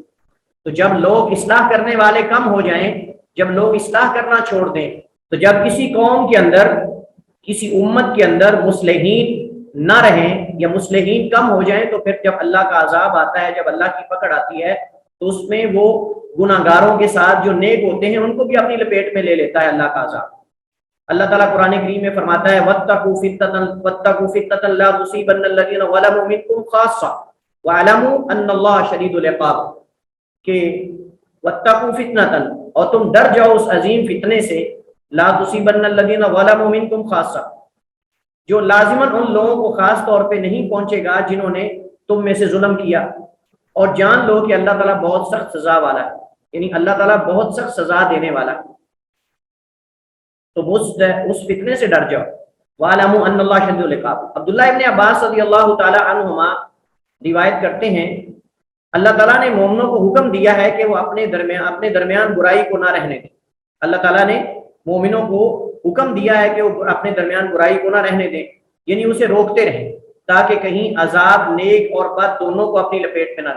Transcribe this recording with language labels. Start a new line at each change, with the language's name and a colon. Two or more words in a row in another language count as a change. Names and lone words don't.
Urdu: تو جب لوگ اصلاح کرنے والے کم ہو جائیں، جب لوگ اصلاح کرنا چھوڑ دیں، تو جب کسی قوم کے اندر، کسی امت کے اندر مصلحین نہ رہیں یا مصلحین کم ہو جائیں، تو پھر جب اللہ کا عذاب آتا ہے، جب اللہ کی پکڑ آتی ہے، تو اس میں وہ گناہگاروں کے ساتھ جو نیک ہوتے ہیں ان کو بھی اپنی لپیٹ میں لے لیتا ہے اللہ کا عذاب. اللہ تعالیٰ قرآن کریم میں فرماتا ہے
Arabic: واتقوا فتنة لا تصيبن الذين ظلموا منكم خاصة واعلموا أن الله شديد العقاب,
Urdu: کہ
Arabic: واتقوا فتنة,
Urdu: اور تم ڈر جاؤ اس عظیم فتنے سے,
Arabic: لا تصيبن الذين ظلموا منكم خاصة,
Urdu: جو لازماً ان لوگوں کو خاص طور پہ نہیں پہنچے گا جنہوں نے تم میں سے ظلم کیا، اور جان لو کہ اللہ تعالیٰ بہت سخت سزا والا ہے، یعنی اللہ تعالیٰ بہت سخت سزا دینے والا ہے۔ تو اس فتنے سے ڈر جاؤ۔
Arabic: وَاعْلَمُوا أَنَّ اللَّهَ شَدِيدُ الْعِقَابِ۔
Urdu: عبداللہ ابن عباس رضی اللہ تعالی عنہما روایت کرتے ہیں اللہ تعالیٰ نے مومنوں کو حکم دیا ہے کہ وہ اپنے درمیان برائی کو نہ رہنے دیں۔ اللہ تعالیٰ نے مومنوں کو حکم دیا ہے کہ وہ اپنے درمیان برائی کو نہ رہنے دیں، یعنی اسے روکتے رہیں تاکہ کہیں عذاب نیک اور بد دونوں کو اپنی لپیٹ میں نہ لے۔